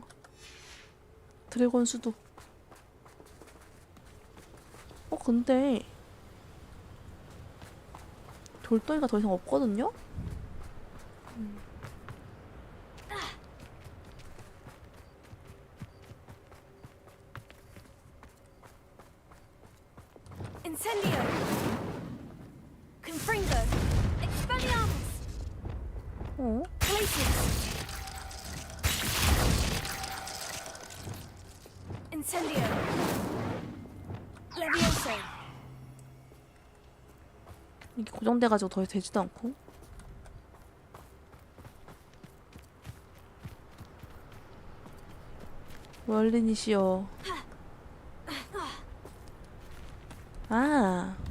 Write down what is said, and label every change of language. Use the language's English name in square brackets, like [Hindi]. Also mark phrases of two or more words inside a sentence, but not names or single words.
[Korean] 드래곤 수도. 근데 돌덩이가 더 이상 없거든요? Incendio! Confringo! Expelliarmus! Glacius! Incendio! Levioso! 이게 고정돼가지고 더 되지도 않고. 멀린이시여. 아.